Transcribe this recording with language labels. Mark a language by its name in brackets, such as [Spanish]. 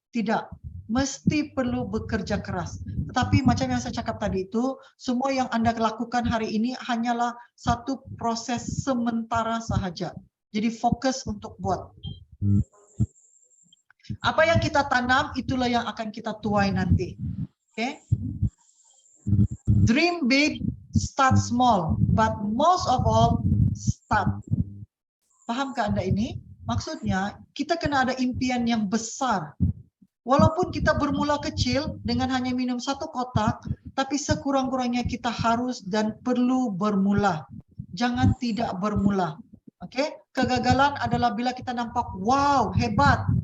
[Malay] Tidak. Mesti perlu bekerja keras. Tetapi macam yang saya cakap tadi itu, semua yang Anda lakukan hari ini hanyalah satu proses sementara sahaja. Jadi fokus untuk buat. Apa yang kita tanam, itulah yang akan kita tuai nanti. Okay? [English] Dream big, start small, but most of all, start. [Malay] Pahamkah Anda ini? Maksudnya, kita kena ada impian yang besar. Walaupun kita bermula kecil dengan hanya minum 1 kotak, tapi sekurang-kurangnya kita harus dan perlu bermula. Jangan tidak bermula. Okay? Kegagalan adalah bila kita nampak, wow, hebat.